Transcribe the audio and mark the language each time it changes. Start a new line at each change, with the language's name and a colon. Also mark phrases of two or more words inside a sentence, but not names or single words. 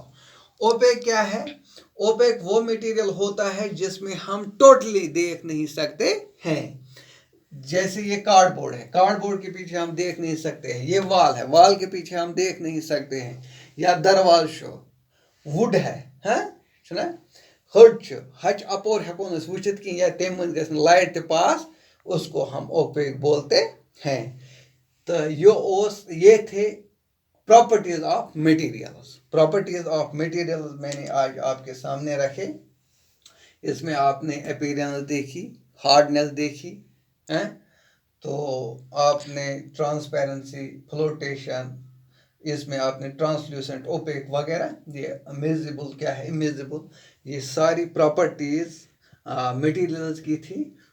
Hindi: ओपेक क्या है? ओपेक वो मटेरियल होता है जिसमें हम टोटली देख नहीं सकते हैं। जैसे ये कार्डबोर्ड है, कार्डबोर्ड के पीछे हम देख नहीं सकते हैं। ये वाल है, वाल के पीछे हम देख नहीं सकते हैं। या दरवाजा वुड है,
Kashmiri: हाँ, हट हच अपोर हेकोन वुचित कि या तम मज गस लाइट ते पास,
Hindi: उसको हम ओपेक बोलते हैं। तो ये थे
English: properties of materials.
Hindi: मैंने आज आपके सामने रखे। इसमें आपने अपीयरेंस देखी, हार्डनेस देखी है, तो आपने ट्रांसपेरेंसी, फ्लोटेशन, इसमें आपने ट्रांसल्यूसेंट, ओपेक वगैरह, ये इमेजिबल क्या है, इमेजिबल, ये सारी प्रॉपर्टीज मटेरियल्स की थी।